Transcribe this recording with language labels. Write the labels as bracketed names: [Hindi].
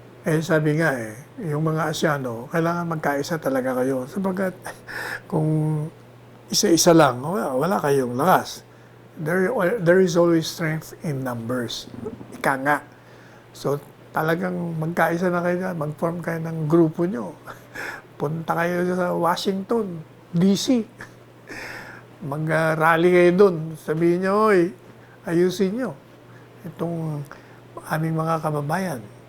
[Filipino] Sabi nga yung mga Asyano, kailangan magkaisa talaga kayo. Sabagat kung isa-isa lang, wala kayong lakas. [English] There is always strength in numbers. [Filipino] Ika nga. So, talagang magkaisa na kayo dyan, mag-form kayo ng grupo nyo. Punta kayo sa Washington, D.C. Mag-rally kayo doon. Sabihin nyo, oy, ayusin nyo itong aming mga kababayan.